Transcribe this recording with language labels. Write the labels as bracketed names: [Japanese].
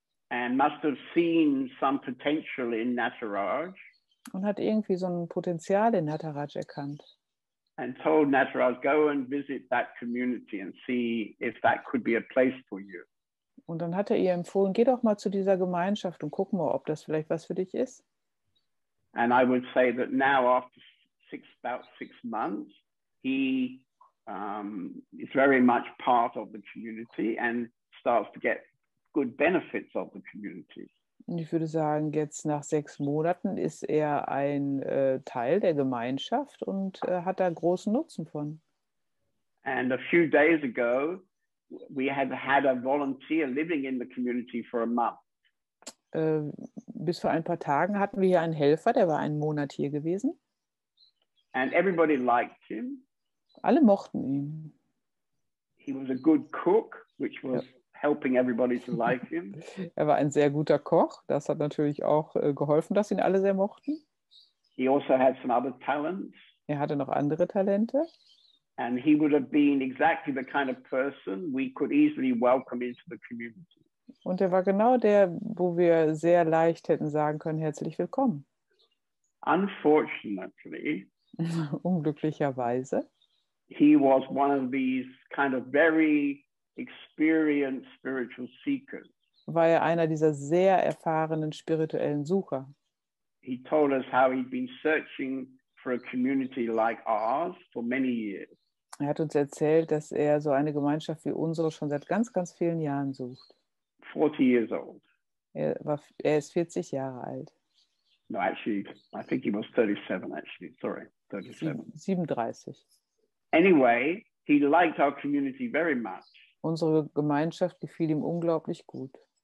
[English] And must have seen some potential in Nataraj. [German] Und hat irgendwie so ein Potenzial in Nataraj erkannt. [English] And told Nataraj, go and visit that community and see if that could be a place for you. [German] Und dann hat er ihr empfohlen, geh doch mal zu dieser Gemeinschaft und guck mal, ob das vielleicht was für dich ist. [English] And I would say that now after about 6 months, he is very much part of the community and starts to get good benefits of the community. [German] Und ich würde sagen, jetzt nach 6 Monaten ist er ein Teil der Gemeinschaft und hat da großen Nutzen von. [English] And a few days ago, we had a volunteer living in the community for a month. [German] Bis vor ein paar Tagen hatten wir hier einen Helfer, der war einen Monat hier gewesen. [English] And everybody liked him. [German] Alle mochten ihn. [English] He was a good cook, which was helping everybody to like him. [German] Er war ein sehr guter Koch. Das hat natürlich auch geholfen, dass ihn alle sehr mochten. [English] He also had some other talents. [German] Er hatte noch andere Talente. [English] And he would have been exactly the kind of person we could easily welcome into the community. [German] Und er war genau der, wo wir sehr leicht hätten sagen können, herzlich willkommen. [English] Unfortunately, [German] unglücklicherweise, [English] he was one of these kind of very experienced spiritual seekers. [German] War er einer dieser sehr erfahrenen spirituellen Sucher. [English] He told us how he'd been searching for a community like ours for many years. [German] Er hat uns erzählt, dass er so eine Gemeinschaft wie unsere schon seit ganz, ganz vielen Jahren sucht. [English] 40 years old. [German] Er ist 40 Jahre alt. [English] No, actually, I think he was 37, actually. [German] Sorry, 37. [English] 37. Anyway, he liked our community very much. [German] Unsere Gemeinschaft gefiel ihm unglaublich gut.